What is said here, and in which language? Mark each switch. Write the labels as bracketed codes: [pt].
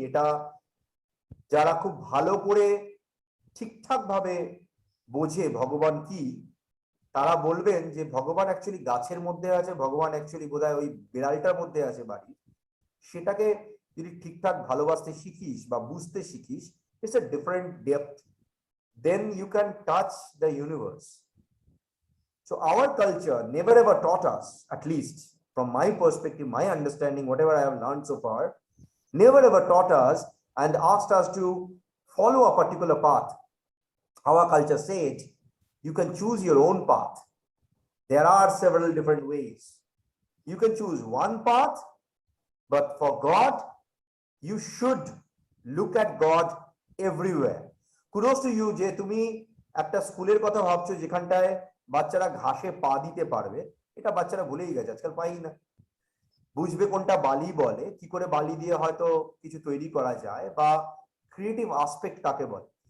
[bn] এটা যারা খুব ভালো করে ঠিকঠাক ভাবে বোঝে ভগবান কি, তারা বলবেন যে ভগবান অ্যাকচুয়ালি গাছের মধ্যে আছে, ভগবান অ্যাকচুয়ালি বোধহয় ওই বিড়ালটার মধ্যে আছে বাড়ি। সেটাকে যদি ঠিকঠাক ভালোবাসতে শিখিস বা বুঝতে শিখিস, [en] It's a different depth, then you can touch the universe. So our culture never ever taught us, at least from my perspective, my understanding, whatever I have learned so far, never ever taught us and asked us to follow a particular path. Our culture said you can choose your own path. There are several different ways. You can choose one path, but for God, you should look at God everywhere. Kudos to you [bn] যে তুমি একটা স্কুলের কথা ভাবছো যেখানটায় বাচ্চারা ঘাসে পা দিতে পারবে। এটা বাচ্চারা ভুলেই গেছে, আজকাল পাই না। বুঝবে কোনটা বালি বলে, কি করে বালি দিয়ে হয়তো কিছু তৈরি করা যায়, বা ক্রিয়েটিভ আসপেক্ট কাকে বলে।